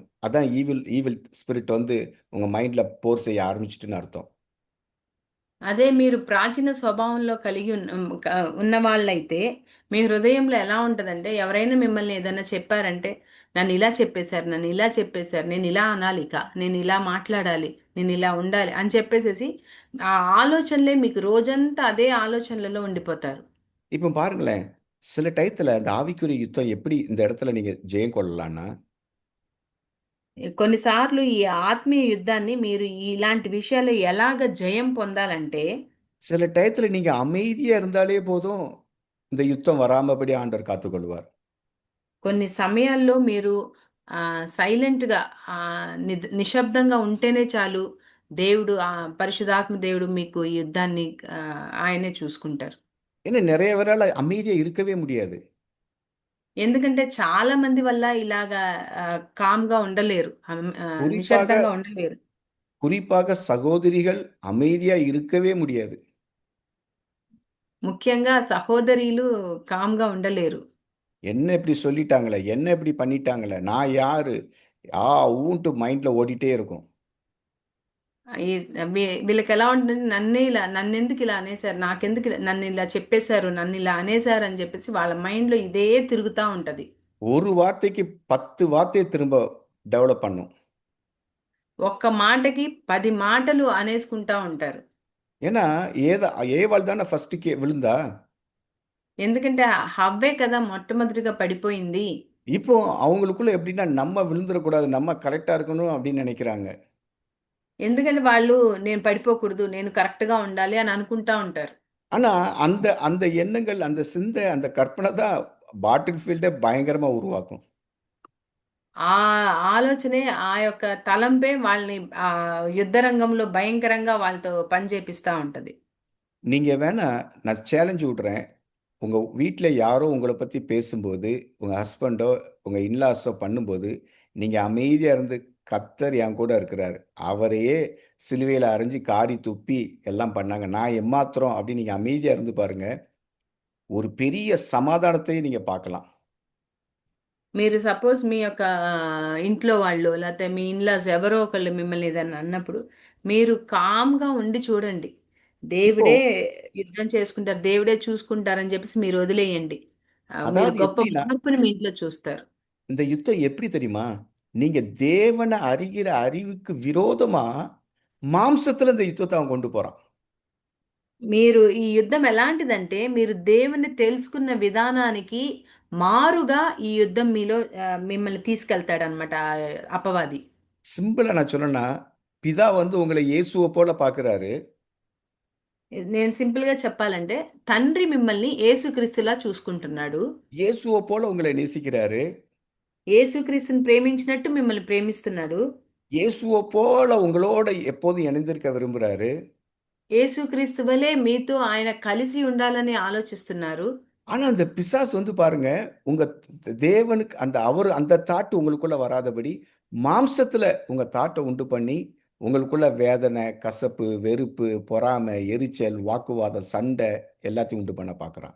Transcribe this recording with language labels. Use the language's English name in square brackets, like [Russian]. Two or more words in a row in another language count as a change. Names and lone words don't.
[Tamil] அதான் [English] evil evil spirit [Tamil] வந்து உங்க மைண்ட்ல போர் செய்ய ஆரம்பிச்சுட்டுன்னு அர்த்தம். [Telugu] అదే మీరు ప్రాచీన స్వభావంలో కలిగి ఉన్న వాళ్ళైతే మీ హృదయంలో ఎలా ఉంటదంటే, ఎవరైనా మిమ్మల్ని ఏదైనా చెప్పారంటే, నన్ను ఇలా చెప్పేశారు, నన్ను ఇలా చెప్పేశారు, నేను ఇలా అనాలి, ఇక నేను ఇలా మాట్లాడాలి, నేను ఇలా ఉండాలి అని చెప్పేసేసి ఆ ఆలోచనలే మీకు రోజంతా అదే ఆలోచనలలో ఉండిపోతారు. [Tamil] இப்போ பாருங்களேன், சில டயத்துல அந்த ஆவிக்குரிய யுத்தம் எப்படி இந்த இடத்துல நீங்க ஜெயம் கொள்ளலாம்னா, [Telugu] కొన్నిసార్లు ఈ ఆత్మీయ యుద్ధాన్ని మీరు ఇలాంటి విషయాలు ఎలాగ జయం పొందాలంటే, [Tamil] சில டயத்துல நீங்க அமைதியா இருந்தாலே போதும், இந்த யுத்தம் வராமபடி ஆண்டவர் காத்துக்கொள்வார். [Telugu] కొన్ని సమయాల్లో మీరు సైలెంట్‌గా నిశ్శబ్దంగా ఉంటేనే చాలు. దేవుడు పరిశుద్ధాత్మ దేవుడు మీకు ఈ యుద్ధాన్ని ఆయనే చూసుకుంటారు. [Tamil] ஏன்னா நெறைய பேரால அமைதியா இருக்கவே முடியாது. [Telugu] ఎందుకంటే చాలా మంది వల్ల ఇలాగా కామ్‌గా ఉండలేరు. [Tamil] குறிப்பாக [Telugu] నిశ్శబ్దంగా ఉండలేరు. [Tamil] குறிப்பாக சகோதரிகள் அமைதியா இருக்கவே முடியாது. [Telugu] ముఖ్యంగా సహోదరీలు కామ్‌గా ఉండలేరు. [Tamil] என்ன இப்படி சொல்லிட்டாங்களே, என்ன இப்படி பண்ணிட்டாங்களே, நான் யாரு? ஊன்ட்டு மைண்ட்ல ஓடிட்டே இருக்கும். [Telugu] ఈ వీళ్ళకెలా ఉంటదంటే నన్నెందుకు ఇలా అనేసారు? నాకెందుకు నన్ను ఇలా చెప్పేశారు? నన్ను ఇలా అనేసారు అని చెప్పేసి వాళ్ళ మైండ్‌లో ఇదే తిరుగుతా ఉంటది. [Tamil] ஒரு வார்த்தைக்கு 10 வார்த்தைய திரும்ப டெவலப் பண்ணும். [Telugu] ఒక్క మాటకి 10 మాటలు అనేసుకుంటా ఉంటారు. [Tamil] ஏன்னா, ஏவாள் தானே ஃபர்ஸ்ட் விழுந்தா. [Telugu] ఎందుకంటే హవ్వే కదా మొట్టమొదటిగా పడిపోయింది. [Tamil] இப்போ அவங்களுக்குள்ள எப்படின்னா, நம்ம விழுந்துறக்கூடாது, நம்ம கரெக்ட்டா இருக்கணும் அப்படின்னு நெனைக்கிறாங்க. [Telugu] ఎందుకంటే వాళ్ళు నేను పడిపోకూడదు, నేను కరెక్ట్‌గా ఉండాలి అని అనుకుంటా ఉంటారు. [Tamil] ஆனா, அந்த அந்த எண்ணங்கள், அந்த சிந்தை, அந்த கற்பனை தான் பாட்டில் ஃபீல்டே பயங்கரமா உருவாக்கும். [Telugu] ఆ ఆలోచనే ఆ యొక్క తలంపే వాళ్ళని యుద్ధ రంగంలో భయంకరంగా వాళ్ళతో పని చేపిస్తా ఉంటది. [Tamil] நீங்க வேணா நான் சேலஞ்ச் விடுறேன். உங்க வீட்ல யாரோ உங்கள பத்தி பேசும்போது, உங்க ஹஸ்பண்டோ, உங்க இன்லாஸோ பண்ணும்போது, நீங்க அமைதியா இருந்து, கர்த்தர் என் கூட இருக்கிறாரு. அவரையே சிலுவையில அறைஞ்சு காரி துப்பி எல்லாம் பண்ணாங்க. நான் எம்மாத்திரம் அப்படின்னு நீங்க அமைதியா இருந்து பாருங்க. ஒரு பெரிய சமாதானத்தையும் நீங்க பார்க்கலாம். [Telugu] మీరు సపోజ్ మీ యొక్క ఇంట్లో వాళ్ళు లేకపోతే మీ ఇన్‌లాస్ ఎవరో ఒకళ్ళు మిమ్మల్ని ఏదన్నా అన్నప్పుడు, మీరు కామ్‌గా ఉండి చూడండి. [Tamil] இப்போ [Telugu] దేవుడే యుద్ధం చేసుకుంటారు, దేవుడే చూసుకుంటారని చెప్పేసి మీరు వదిలేయండి. మీరు [Tamil] அதாவது [Telugu] గొప్ప [Tamil] எப்படின்னா, [Telugu] మార్పుని మీ ఇంట్లో చూస్తారు. [Tamil] இந்த யுத்தம் எப்படி தெரியுமா? நீங்க தேவன அறிகிற அறிவுக்கு விரோதமா, மாம்சத்துல இந்த யுத்தத்த அவன் கொண்டு போறான். [Telugu] మీరు ఈ యుద్ధం ఎలాంటిదంటే, మీరు దేవుని తెలుసుకున్న విధానానికి మారుగా ఈ యుద్ధం మీలో మిమ్మల్ని తీసుకెళ్తాడనమాట అపవాది. [Tamil] சிம்பிளா நான் சொல்லணும்னா, பிதா வந்து உங்கள இயேசுவ போல பார்க்கிறாரு. [Telugu] నేను సింపుల్‌గా చెప్పాలంటే, తండ్రి మిమ్మల్ని యేసుక్రీస్తులా చూసుకుంటున్నాడు. [Tamil] இயேசுவ போல உங்கள நேசிக்கிறாரு. [Telugu] యేసుక్రీస్తుని ప్రేమించినట్టు మిమ్మల్ని ప్రేమిస్తున్నాడు. [Tamil] இயேசுவ போல உங்களோட எப்போதும் இணைந்திருக்க விரும்புறாரு. [Telugu] యేసుక్రీస్తు వలె మీతో ఆయన కలిసి ఉండాలని ఆలోచిస్తున్నారు. [Tamil] ஆனா, அந்த பிசாசு வந்து பாருங்க, உங்க தேவனுக்கு அந்த தாட் உங்களுக்குள்ள வராதபடி, மாம்சத்துல உங்க தாட்ட உண்டு பண்ணி, உங்களுக்குள்ள வேதனை, கசப்பு, வெறுப்பு, பொறாமை, எரிச்சல், வாக்குவாதம், சண்டை எல்லாத்தையும் உண்டு பண்ண பார்க்குறான்.